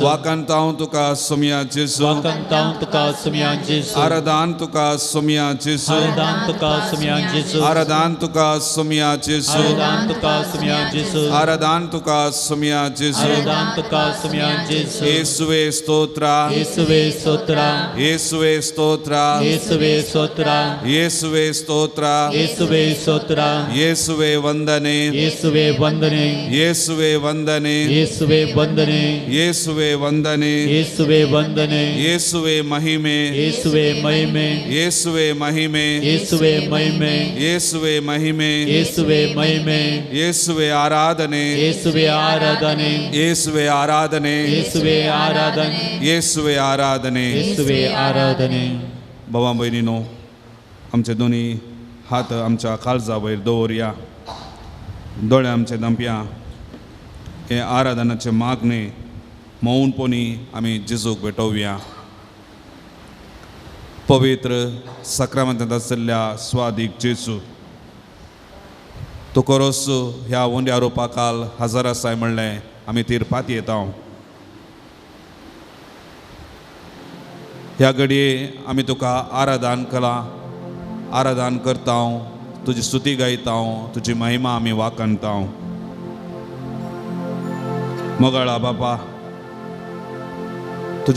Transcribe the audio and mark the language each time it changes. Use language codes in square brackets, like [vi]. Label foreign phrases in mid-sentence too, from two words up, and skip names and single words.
[kok] वाकंता हांव तुका सोम्या जेसू वाकंत हांव तुका सोम्या जेजू आराधान तुका सोम्या जेसू आराधन तुका सोम्या जेजू आराधान तुका सोम्या जेसू आराधन तुका सोम्या जेजू आराधान तुका सोम्या जेसू आराधन तुका सोम्या जेजू [kn] ಯೇಸುವೆ ಸ್ತೋತ್ರ ಯೇಸುವೆ ಸ್ತೋತ್ರ ಯೇಸುವೆ ಸ್ತೋತ್ರ ಯೇಸುವೆ ಸ್ತೋತ್ರ ಯೇಸುವೆ ಸ್ತೋತ್ರ ಯೇಸುವೆ ಸ್ತೋತ್ರ ಯೇಸುವೆ ವಂದನೆ ಯೇಸುವೆ ವಂದನೆ ಯೇಸುವೆ ವಂದನೆ ಯೇಸುವೆ ವಂದನೆ ಯೇಸುವೆ ವಂದನೆ ಯೇಸುವೆ ವಂದನೆ ಯೇಸುವೆ ಮಹಿಮೆ ಯೇಸುವೆ ಮಹಿಮೆ ಯೇಸುವೆ ಮಹಿಮೆ ಯೇಸುವೆ ಮಹಿಮೆ ಯೇಸುವೆ ಮಹಿಮೆ ಯೇಸುವೆ ಮಹಿಮೆ ಯೇಸುವೆ ಆರಾಧನೆ ಯೇಸುವೆ ಆರಾಧನೆ ಯೇಸುವೆ ಆರಾಧನೆ ಯೇಸುವೆ ಆರಾಧನೆ ಯೇಸುವೆ ಆರಾಧನೆ ಯೇಸುವೆ ಆರಾಧನೆ [kok] भावा भयणीनो आमचे दोनी हात आमच्या काळजा वयर दवरया दोळे आमचे धांपया हे आराधनाचे मागणे मौनपणी आमी जेजूक भेटोवया पवित्र सक्रामंतांत आशिल्ल्या स्वादीक जेजू तो खरोच ह्या वंड्या रोपाकाल हजर आसाय म्हणलें आमी तिरपात येता ह्या घडये आमी तुका आराधन कला आराधन करता तुजी स्तुती गायता तुजी महिमा आमी वाकणता मोगाळा बापा तुज्या